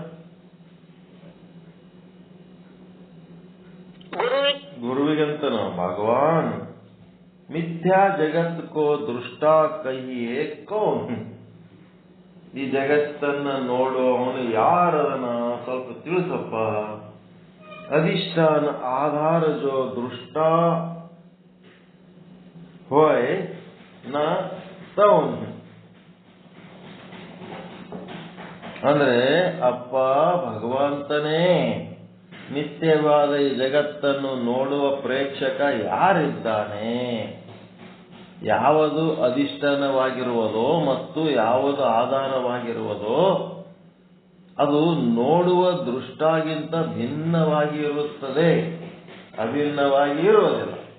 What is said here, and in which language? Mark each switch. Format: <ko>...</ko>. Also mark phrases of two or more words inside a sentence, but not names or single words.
<kn>ಗುರುವಿಗಂತನ.</kn> <hi>भगवान मिथ्या जगत को दृष्टा कहिये कौन?</hi> <kn>ಈ ಜಗತ್ತನ್ನ ನೋಡುವವನು ಯಾರದನ ಸ್ವಲ್ಪ ತಿಳಿಸಪ್ಪ.</kn> <hi>अधिष्ठान आधार जो दृष्टा होय न तौन.</hi> <kn>ಅಂದ್ರೆ ಅಪ್ಪ ಭಗವಂತನೇ ನಿತ್ಯವಾದ ಈ ಜಗತ್ತನ್ನು ನೋಡುವ ಪ್ರೇಕ್ಷಕ ಯಾರಿದ್ದಾನೆ? ಯಾವುದು ಅಧಿಷ್ಠಾನವಾಗಿರುವುದೋ ಮತ್ತು ಯಾವುದು ಆಧಾರವಾಗಿರುವುದೋ ಅದು ನೋಡುವ ದೃಷ್ಟಾಗಿಂತ ಭಿನ್ನವಾಗಿ ಇರುತ್ತದೆ, ಅಭಿನ್ನವಾಗಿ ಇರುವುದಿಲ್ಲ.</kn>